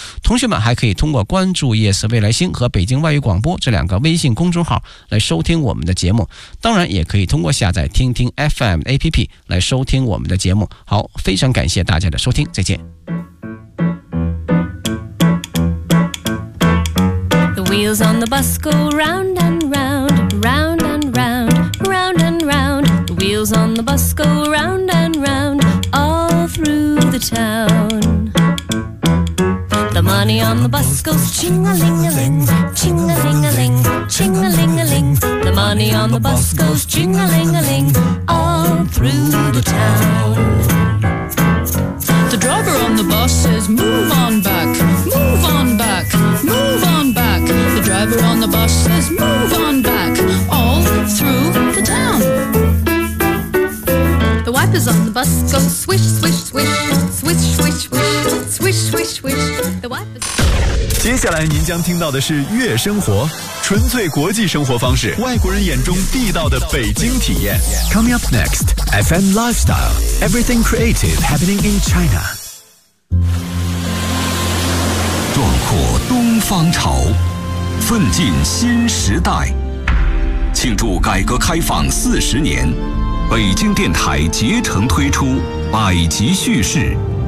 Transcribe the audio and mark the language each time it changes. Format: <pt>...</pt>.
<zh>同学们还可以通过关注 ES 未来星和北京外语广播这两个微信公众号来收听我们的节目，当然也可以通过下载听听 FM APP 来收听我们的节目。好，非常感谢大家的收听，再见。</zh> <en>The wheels on the bus go round and round, round and round, round and round. The wheels on the bus go round and round all through the town. The money on the bus goes ching-a-ling-a-ling, ching-a-ling-a-ling, ching-a-ling-a-ling. The money on the bus goes ching-a-ling-a-ling all through the town. The driver on the bus says, move on back, move on back, move on back. The driver on the bus says, move on back, all through the town. The wipers on the bus go swish, swish, swish, swish, swish, swish, swish, swish, swish. The wipers...</en> <zh>接下来您将听到的是悦生活，纯粹国际生活方式，外国人眼中地道的北京体验。</zh> <en>Coming up next, FM Lifestyle, Everything Creative Happening in China.</en> <zh>壮阔东方潮，奋进新时代，庆祝改革开放40年，北京电台竭诚推出百集叙事。</zh>